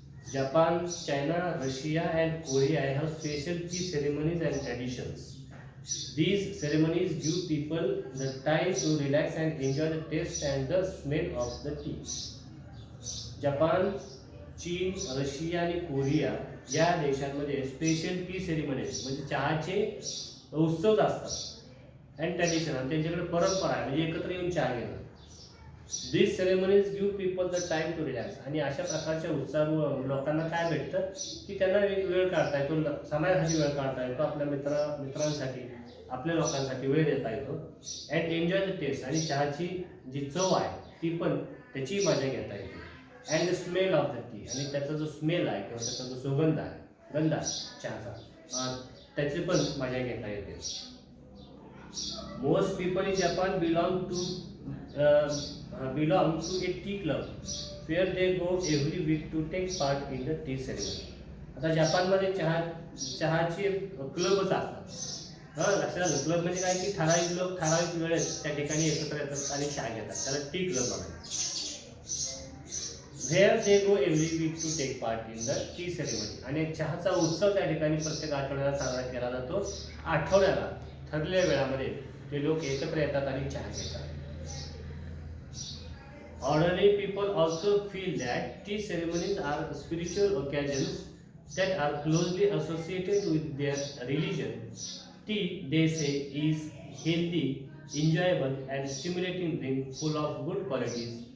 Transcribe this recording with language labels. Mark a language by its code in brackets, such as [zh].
[en] Japan, China, Russia and Korea have special tea ceremonies and traditions. These ceremonies give people the time to relax and enjoy the taste and the smell of the tea. [mr] Japan, चीन, Russia आणि Korea या देशांमध्ये special T ceremonies म्हणजे चहाचे उत्सव असतात [en] and tradition, [mr] आणि त्यांच्याकडे परंपरा आहे म्हणजे एकत्र येऊन चहा घेणं. [en] This ceremonies give people the time to relax. [mr] आणि अशा प्रकारच्या उत्साह लोकांना काय भेटतं की त्यांना वेळ काढता येतो, समाजासाठी वेळ काढता येतो, आपल्या मित्रांसाठी, आपल्या लोकांसाठी वेळ देता येतो. [en] And enjoy the taste. [mr] आणि चहाची जी चव आहे ती पण त्याची मजा घेता येते. [en] And the smell of the tea. [mr] आणि त्याचा जो स्मेल आहे किंवा त्याचा जो सुगंध आहे, गंध आहे चहाचा, त्याची पण मजा घेता येते. [en] Most people in Japan belong to a tea club where they go every week to take part in the tea ceremony. [mr] आता जपानमध्ये चहाचे क्लबच असतात. लक्षात आलं, क्लब म्हणजे काय की ठराविक लोक ठराविक वेळेत त्या ठिकाणी एकत्र येतात आणि चहा घेतात, त्याला टी क्लब म्हणतात. [en] Where they go every week to take part in the tea ceremony. [mr] आणि चहाचा उत्सव त्या ठिकाणी प्रत्येक आठवड्याला साजरा केला जातो. आठवड्याला ठरलेल्या वेळामध्ये ते लोक एकत्र येतात आणि चहा घेतात. [en] Ordinary people also feel that tea ceremonies are spiritual occasions that are closely associated with their religion. Tea, they say, is healthy, enjoyable, and stimulating drink full of good qualities.